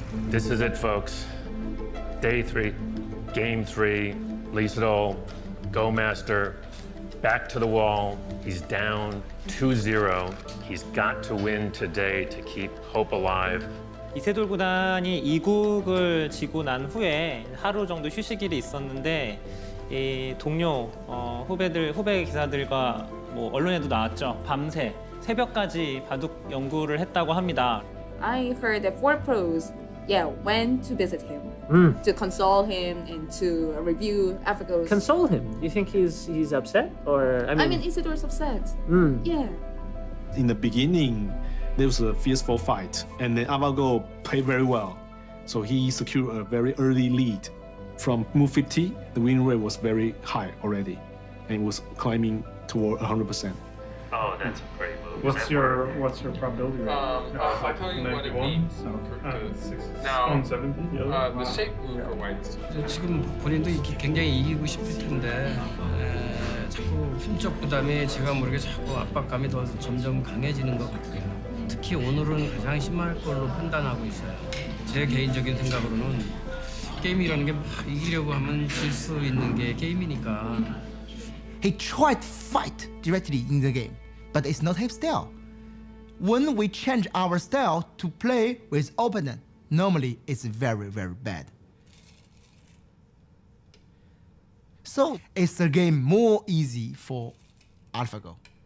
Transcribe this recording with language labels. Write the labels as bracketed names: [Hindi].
[English] This is it, folks. Day 3, game 3, Lisadol, Go Master, back to the wall. He's down 2-0. He's got to win today to keep hope alive. [Korean] 이세돌 구단이 2국을 지고 난 후에 하루 정도 휴식일이 있었는데 이 동료 후배 기사들과 뭐 언론에도 나왔죠. 밤새 새벽까지 바둑 연구를 했다고 합니다. [English] I heard that 4Pros, went to visit him, to console him and to review AlphaGo's. Console him? You think he's upset, or I mean Isidor's upset. Yeah. In the beginning, there was a fierce fight, and then AlphaGo played very well, so he secured a very early lead. From move 50, the win rate was very high already, and it was climbing toward 100%. Oh, that's a great move. What's your probability rate? I'll tell you what it means. Now, 70, the shape move for white. [Korean] 지금 본인도 굉장히 이기고 싶을 텐데 자꾸 힘적 부담에 제가 모르게 자꾸 압박감이 더 점점 강해지는 것 같아요. 특히 오늘은 가장 심할 걸로 판단하고 있어요. 제 개인적인 생각으로는 게임이라는 게 막 이기려고 하면 질 수 있는 게 게임이니까. [English] He tried to fight directly in the game, but it's not his style. When we change our style to play with opponent, normally it's very, very bad. So it's a game more easy for AlphaGo.